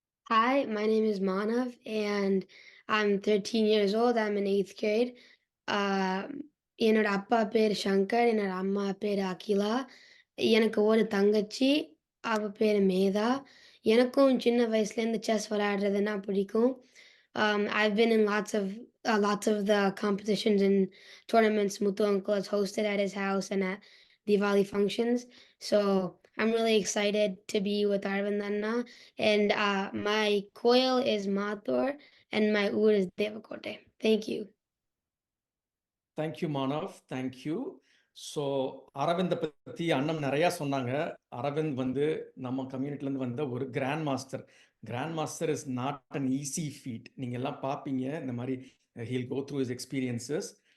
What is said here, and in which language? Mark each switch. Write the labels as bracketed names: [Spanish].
[English] Hi, my name is Manav and I'm 13 years old. I'm in 8th grade. [Tamil] என்னோட அப்பா பேர் சங்கர், என்னோட அம்மா பேர் அகிலா. எனக்கு ஒரு தங்கச்சி, அவ பேரு மேதா. எனக்கும் சின்ன வயசுலேருந்து செஸ் விளையாடுறதுன்னா பிடிக்கும். [English] I've been in lots of the competitions and tournaments Muthu uncle has hosted at his house and at Diwali functions. So I'm really excited to be with Aravind Anna. And my coil is Mathur and my oud is Devakote. Thank you. Thank you Manav, thank you. [Tamil] So அரவிந்தை பற்றி அண்ணன் நிறையா சொன்னாங்க. அரவிந்த் வந்து நம்ம கம்யூனிட்டிலேருந்து வந்த ஒரு grand master. [English] Grand master is not an easy feat. [Tamil] நீங்கள் எல்லாம் பார்ப்பீங்க இந்த மாதிரி [English] He'll go through his experiences.